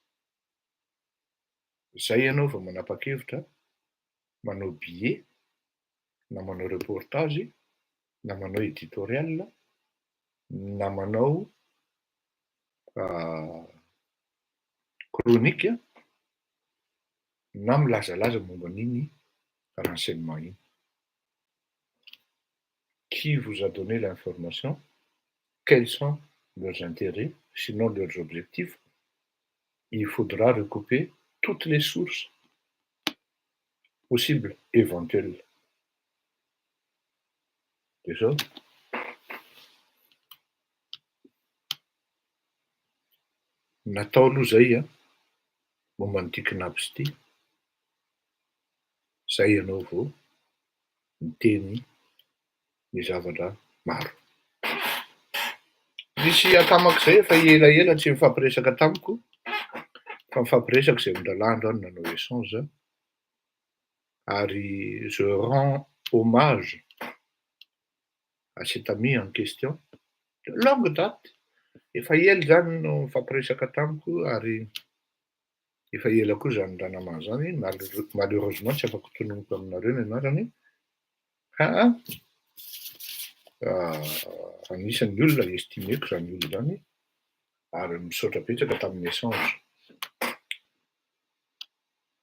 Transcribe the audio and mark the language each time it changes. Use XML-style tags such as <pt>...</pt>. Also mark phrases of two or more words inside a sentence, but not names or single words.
<mg>Zay ianao vao manapa-kevitra manao billet na manao reportage na manao éditorial na manao chronique na milazalaza momba an'iny renseignement iny.</mg> <fr>Qui vous a donné l'information? Quels sont leurs intérêts, sinon leurs objectifs? Il faudra recouper toutes les sources possibles, éventuelles. Déjà,</fr> <mg>natao aloha zay a momba an'ity knaps ity. Zay ianao vao miteny ny zavatra maro. Misy akamak'izay efa elaela tsy mifampiresaka tamiko fa mifampiresaka zay mindralandro any nanao échange ary</mg> <fr>je rends hommage à cet ami en question de longue date.</fr> <mg>Efa ela zany no mifampiresaka tamiko ary efa ela koa zany raha namana zany. Malheureusement tsy afaka tononoko aminareo ny anarany fa anisan'ny olona estimeko zany olona zany ary misaotra betsaka tamin'ny échange.</mg>